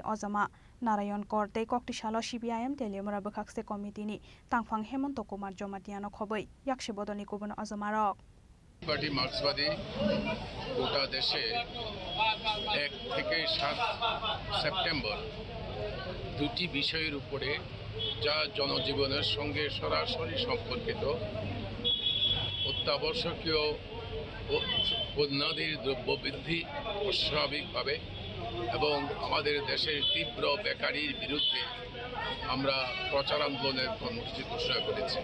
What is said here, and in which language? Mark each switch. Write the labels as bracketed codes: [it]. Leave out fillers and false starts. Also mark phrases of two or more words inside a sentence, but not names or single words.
[trp] अजमा नारायण करते कक्टिसालो CPIM तेलियामुरा बखाक्से कमिटिनि तांफां हेमंत कुमार जमातियानो खबै याक्षे बदलनि गुबुन अजमा रक [bn] পার্টি মার্ক্সবাদী গোটা দেশে 1 থেকে 7 সেপ্টেম্বর দুটি বিষয়ের উপরে যা জনজীবনের সঙ্গে সরাসরি সম্পর্কিত অত্যাবশ্যকীয় পণ্যাদির দ্রব্যবৃদ্ধি অস্বাভাবিকভাবে এবং আমাদের দেশের তীব্র বেকারির বিরুদ্ধে আমরা প্রচার আন্দোলনের কর্মসূচি ঘোষণা করেছি।